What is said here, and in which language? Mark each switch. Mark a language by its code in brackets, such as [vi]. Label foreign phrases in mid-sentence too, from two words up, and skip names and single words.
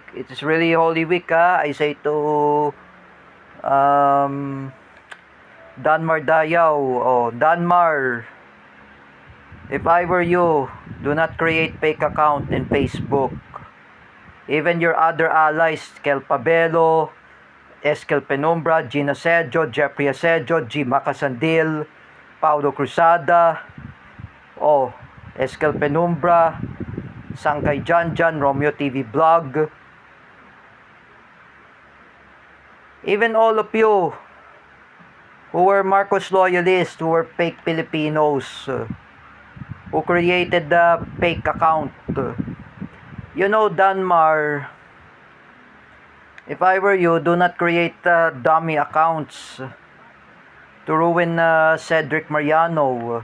[en] It's really Holy Week. I say to um, Danmar Dayaw. Oh, Danmar. If I were you, do not create fake account in Facebook. Even your other allies, Kel Pabelo, Eskel Penumbra, Gina Sedjo, Jeffrey Asedjo, G. Macasandil, Paulo Cruzada, Eskel Penumbra, Sangkay Janjan, Romeo TV Vlog. Even all of you who were Marcos loyalists, who were fake Filipinos, who created the fake account. You know, Danmar, if I were you, do not create dummy accounts to ruin Cedric Mariano.